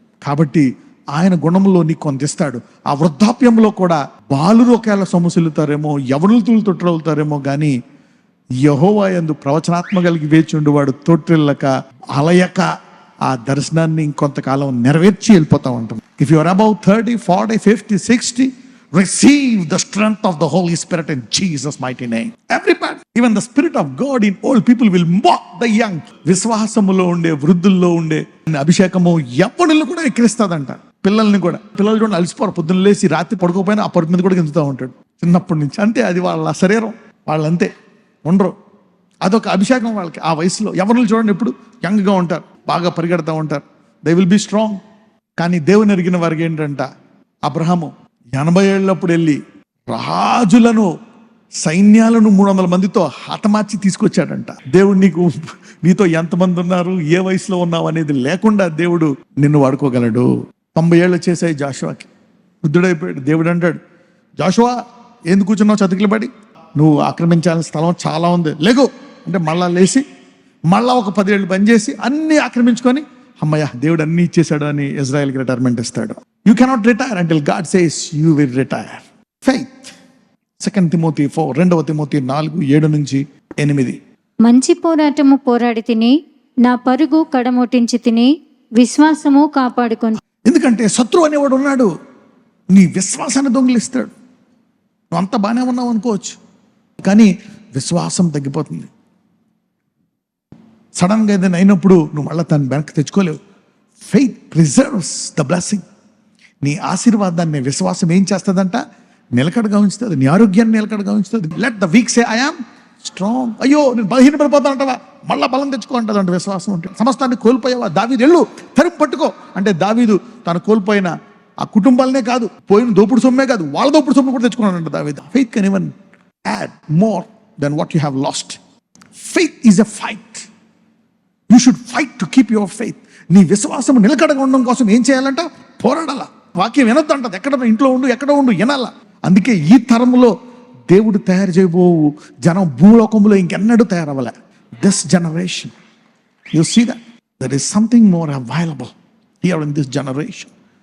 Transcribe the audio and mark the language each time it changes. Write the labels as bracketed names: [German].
[Telugu] కాబట్టి ఆయన గుణంలో నీకు కొందిస్తాడు. ఆ వృద్ధాప్యంలో కూడా బాలురు ఒకవేళ సొమ్మసిల్లుతారేమో, యవనులు తొట్టిల్లుతారేమో, కానీ యెహోవా యందు ప్రవచనాత్మ కలిగి వేచి ఉండేవాడు తొట్టిల్లక అలయక ఆ దర్శనాన్ని ఇంకొంతకాలం నెరవేర్చి వెళ్ళిపోతా ఉంటాం. [English] If you are above 30, 40, 50, 60, receive the strength of the Holy Spirit in Jesus' mighty name. Everybody, even the Spirit of God in old people will mock the young. [Telugu] విశ్వాసములో ఉండే వృద్ధుల్లో ఉండే అభిషేకము యవ్వనులు కూడా ఎక్కిరిస్తుందంట. పిల్లల్ని కూడా. పిల్లలు కూడా అలసిపోరు. పొద్దున్న లేచి రాత్రి పడుకోపోయినా ఆ పరుపు మీద కూడా గింజుతూ ఉంటాడు చిన్నప్పటి నుంచి. అంతే, అది వాళ్ళ శరీరం. వాళ్ళంతే ఉండరు. అదొక అభిషేకం వాళ్ళకి ఆ వయసులో. యవ్వనులు చూడండి ఎప్పుడు యంగ్గా ఉంటారు, బాగా పరిగెడతా ఉంటారు. [English] They will be strong. [Telugu] కానీ దేవుని ఎరిగిన వారికి ఏంటంట, అబ్రహాము 80 ఏళ్ళప్పుడు వెళ్ళి రాజులను, సైన్యాలను 300 మందితో హతమార్చి తీసుకొచ్చాడంట. దేవుడు నీతో ఎంతమంది ఉన్నారు, ఏ వయసులో ఉన్నావు అనేది లేకుండా దేవుడు నిన్ను వాడుకోగలడు. 90 ఏళ్ళు చేసాయి జాషువాకి. వృద్ధుడైపోయాడు. దేవుడు అంటాడు, జాషువా ఎందుకు కూర్చున్నావు చతికిలు పడి? నువ్వు ఆక్రమించాల్సిన స్థలం చాలా ఉంది, లేకు అంటే మళ్ళా లేచి మళ్ళా ఒక 10 ఏళ్ళు పనిచేసి అన్ని ఆక్రమించుకొని అమ్మయ్య దేవుడు అన్ని ఇచ్చేసాడు అని ఇజ్రాయెల్కి రిటైర్మెంట్ ఇస్తాడు. [English] You cannot retire until God says you will retire. Faith. 2 Timothy 4, 2 Timothy 4:7-8. [Telugu] మంచి పోరాటము పోరాడి తిని నా పరుగు కడముట్టించి తిని విశ్వాసము కాపాడుకొని. ఎందుకంటే శత్రువు అనేవాడు ఉన్నాడు, నీ విశ్వాసాన్ని దొంగిలిస్తాడు. నువ్వు అంత బాగానే ఉన్నావు అనుకోవచ్చు, కానీ విశ్వాసం తగ్గిపోతుంది. సడన్గా ఏదైనా అయినప్పుడు నువ్వు మళ్ళీ తను వెనక్కి తెచ్చుకోలేవు. [English] Faith preserves the blessing. [Telugu] నీ ఆశీర్వాదాన్ని విశ్వాసం ఏం చేస్తుందంట? నిలకడగా ఉంచుతుంది. నీ ఆరోగ్యాన్ని నిలకడగా ఉంచుతుంది. [English] Let the weak say I am strong. [Telugu] అయ్యో నేను బలహీనపడిపోతానంటావా, మళ్ళీ బలం తెచ్చుకో అంటదంట విశ్వాసం ఉంటే. సమస్తాన్ని కోల్పోయావా? దావీదు ఎళ్ళు తరుపు పట్టుకో అంటే దావీదు తను కోల్పోయిన ఆ కుటుంబాలనే కాదు, పోయిన దోపుడు సొమ్మే కాదు, వాళ్ళ దోపుడు సొమ్ము కూడా తెచ్చుకున్నాడంట దావీదు. [English] Faith can even add more than what you have lost. Faith is a fight. You should fight to keep your faith. [Telugu] నీ విశ్వాసం నిలకడగా ఉండడం కోసం ఏం చేయాలంట? పోరాడాల. వాక్యం వినొద్దు అంటది. ఎక్కడ ఇంట్లో ఉండు, ఎక్కడ ఉండు, వినాల. అందుకే ఈ తరంలో దేవుడు తయారు చేయబోవు జనం భూలోకంలో ఇంకెన్నడూ తయారవ్వలే. [English] This generation, you see that there is something more available here in this generation.